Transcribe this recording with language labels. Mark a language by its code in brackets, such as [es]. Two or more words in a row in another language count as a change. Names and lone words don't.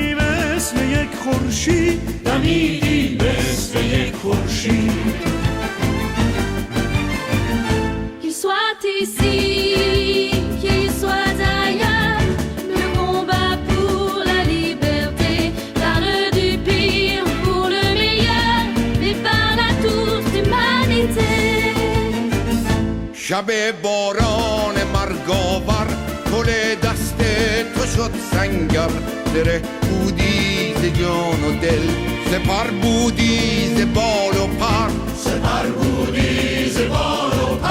[fr] Qu'il soit ici, qu'il soit ailleurs, le combat pour la liberté parle du pire pour le meilleur, mais parle à toute l'humanité. [fa] شب باران مرگاور گل دست تو شد سنگر زره بودی ز جان و دل سپر بودی ز بال و پر سپر بودی ز بال و